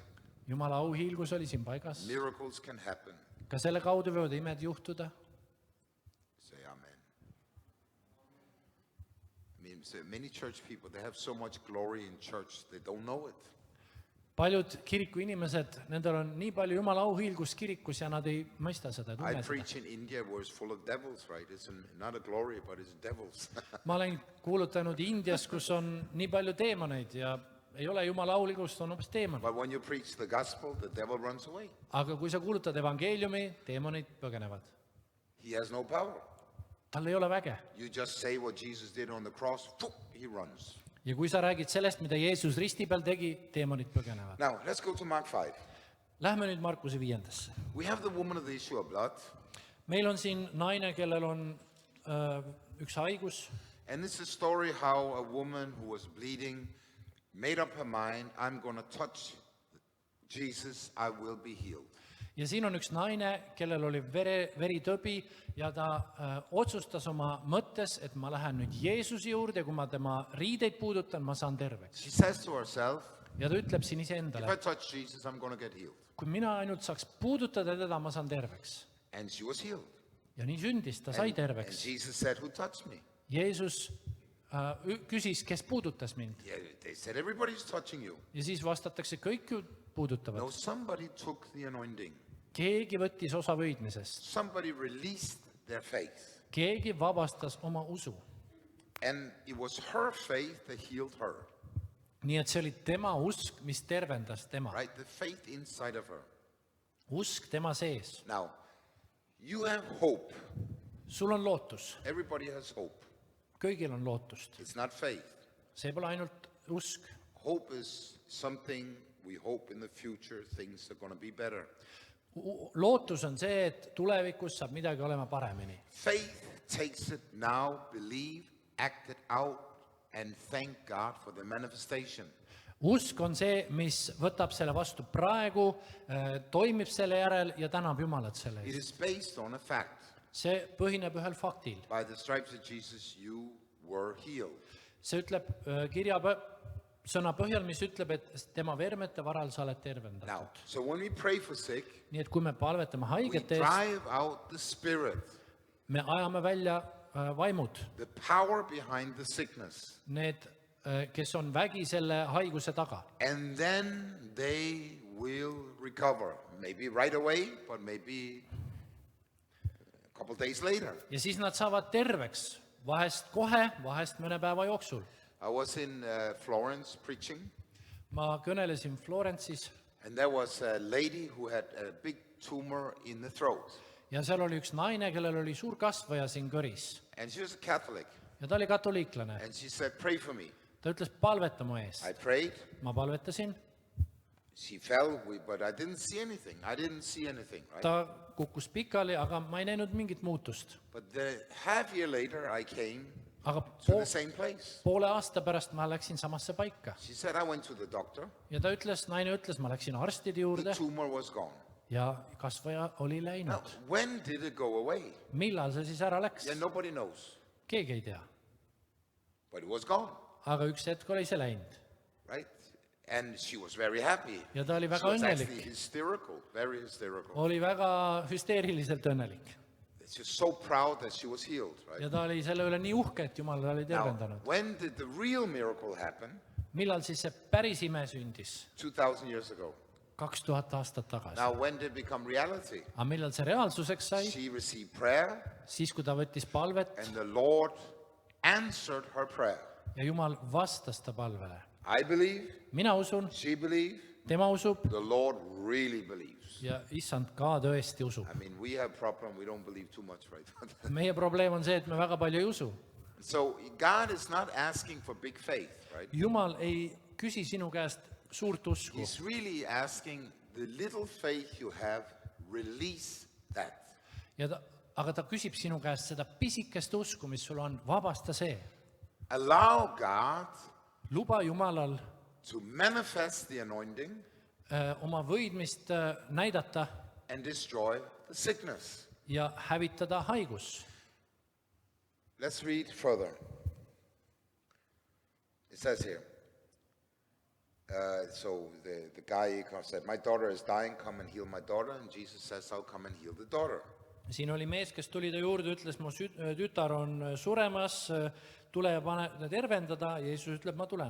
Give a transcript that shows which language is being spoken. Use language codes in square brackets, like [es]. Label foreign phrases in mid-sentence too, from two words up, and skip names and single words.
[et] Jumala auhiilgus oli siin paigas. [en] Miracles can happen. [et] Ka selle kaudu võivad imed juhtuda. [en] Say amen. I mean, many church people, they have so much glory in church, they don't know it. [et] Paljud kiriku inimesed, nendel on nii palju Jumala auhiilgust kirikus ja nad ei mõista seda, [en] I [et] tunne seda. [en] preach in India where it's full of devils, right? It's not a glory, but it's devils. [et] Ma olen kuulutanud Indias, kus on nii palju teemoneid ja ei ole Jumala auhiilgust, on hoopis teemon. [en] But when you preach the gospel, the devil runs away. [et] Aga kui sa kuulutad evangeeliumi, teemonid põgenevad. [en] He has no power. [et] Tal ei ole väge. [en] You just say what Jesus did on the cross, he runs. [et] Ja kui sa räägid sellest, mida Jeesus risti peal tegi, teemonid põgenevad. [en] Now, let's go to Mark 5. [et] Lähme nüüd Markuse 5. [en] We have the woman of the issue of blood. [et] Meil on siin naine, kellel on üks haigus [en] And it's a story how a woman who was bleeding made up her mind, I'm going to touch Jesus, I will be healed. [et] ja siin on üks naine, kellel oli veritõbi ja ta otsustas oma mõttes, et ma lähen nüüd Jeesuse juurde ja kui ma tema riideid puudutan, ma saan terveks. [en] She says to herself, [et] Ja ta ütleb siin [en] if [et] iseendale, [en] I touch Jesus, I'm going to get healed. [et] kui mina ainult saaks puudutada teda, ma saan terveks. [en] And she was healed. [et] Ja nii sündis, ta sai [en] And [et] terveks. [en] Jesus said, who touched me? [et] Jeesus küsis, kes puudutas mind. [en] Yeah, they said, everybody's touching you. [et] Ja siis vastatakse, kõik ju puudutavad. [en] No, somebody took the anointing. [et] Keegi võttis osa võidmisest. [en] Somebody released their faith. [et] Keegi vabastas oma usu. [en] And it was her faith that healed her, [et] Nii et see oli tema usk, mis tervendas tema. [en] right? The faith inside of her. [et] Usk tema sees. [en] Now, you have hope. [et] Sul on lootus. [en] Everybody has hope. [et] Kõigil on lootust. [en] It's not faith. [et] See pole ainult usk. [en] Hope is something we hope in the future things are going to be better. [et] Lootus on see, et tulevikus saab midagi olema paremini. [en] Faith takes it now, believe, act it out, and thank God for the manifestation. [et] Usk on see, mis võtab selle vastu praegu, toimib selle järel ja tänab Jumalat selle [en] It [et] eest. [en] is based on a fact. [et] See põhineb ühel faktil. [en] By the stripes of Jesus, you were healed. [et] See ütleb sõna põhjal, mis ütleb, et tema vermete varal sa oled tervendatud. [en] Now, so when we pray for sick, [et] Nii et kui me palvetame [en] we [et] haigete eest, [en] drive out the spirit, [et] me ajame välja vaimud, [en] the power behind the sickness, [et] need, kes on vägi selle haiguse taga. [en] and then they will recover. Maybe right away, but maybe a couple days later. [et] Ja siis nad saavad terveks, vahest kohe, vahest mõne päeva jooksul. [en] I was in Florence preaching, [et] Ma kõnelesin Florence'is [en] and there was a lady who had a big tumor in the throat. [et] ja seal oli üks naine, kellel oli suur kasvaja siin kõris. [en] And she was a Catholic. [et] Ja ta oli katoliiklane. [en] And she said, pray for me. [et] Ta ütles, palveta mu ees. [en] I prayed. [et] Ma palvetasin, [en] She fell, but I didn't see anything. I didn't see anything, right? [et] ta kukkus pikali, aga ma ei näinud mingit muutust. [en] But the half year later, I came [et] Aga [en] to the same place. [et] poole aasta pärast ma läksin samasse paika. [en] She said, I went to the doctor. [et] Ja ta ütles, naine ütles, ma läksin arstide [en] The [et] juurde [en] tumor was gone. [et] ja kasvaja oli [en] Now, [et] läinud. [en] when did it go away? [et] Millal see siis ära läks? [en] Yeah, nobody knows. [et] Keegi ei tea. [en] But it was gone, [et] Aga üks hetk oli see läinud. [en] right? And she was very happy. [et] Ja ta oli [en] She [et] väga [en] was actually [et] õnnelik. [en] hysterical, very hysterical. [et] Oli väga hüsteeriliselt õnnelik. [en] She was so proud that she was healed, right? [et] Ja ta oli selle üle nii uhke, et Jumal ta oli [en] Now, [et] tervendanud. [en] when did the real miracle happen? [et] Millal siis see päris ime sündis? [en] 2,000 years ago. [et] 2000 aastat tagasi. [en] Now, when did it become reality? [et] Aga millal see reaalsuseks sai? [en] She received prayer, [et] Siis, kui ta võttis palvet [en] and the Lord answered her prayer. [et] ja Jumal vastas ta palvele. [en] I believe, [et] Mina usun, [en] she believed, [et] tema usub [en] the Lord really believes. [et] ja issand ka tõesti usub. [en] I mean, we have problem, we don't believe too much, right? [et] Meie probleem on see, et me väga palju ei usu. [en] So God is not asking for big faith, right? [et] Jumal ei küsi sinu käest suurt usku. [en] He's really asking the little faith you have, release that. [et] Aga ta küsib sinu käest seda pisikest usku, mis sul on, vabasta see. [en] Allow God [et] Luba Jumalal [en] to manifest the anointing [et] oma võidmist näidata [en] and destroy the sickness. [et] ja hävitada haigus. [en] Let's read further. It says here, so the guy said, my daughter is dying, come and heal my daughter. And Jesus says, I'll come and heal the daughter. [et] Siin oli mees, kes tuli ta juurde, ütles, mu tütar on suremas, tule ja pane tervendada. Ja Jeesus ütleb, ma tulen.